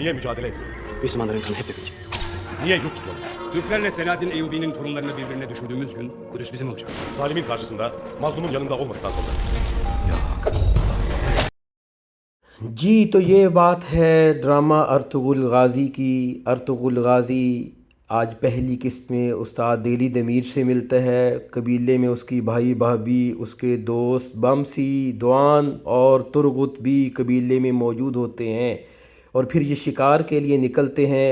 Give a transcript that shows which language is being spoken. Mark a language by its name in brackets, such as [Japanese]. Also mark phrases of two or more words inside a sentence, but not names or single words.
[Turkish] Niye mücadele etmiyor? Müslümanların kanı hep dökülecek. Niye yurt tutuyor? Türklerle Selahaddin Eyyubi'nin torunlarını birbirine düşürdüğümüz gün Kudüs bizim olacak. Zalimin karşısında, mazlumun yanında olmadıktan sonra. [Urdu] جی تو یہ بات ہے ڈرامہ ارطغرل غازی کی۔ ارطغرل غازی آج پہلی قسط میں استاد دہلی دمیر سے ملتا ہے۔ قبیلے میں اس کی بھائی بھابھی، اس کے دوست بمسی، دوان اور ترغت بھی قبیلے میں موجود ہوتے ہیں، اور پھر یہ شکار کے لیے نکلتے ہیں۔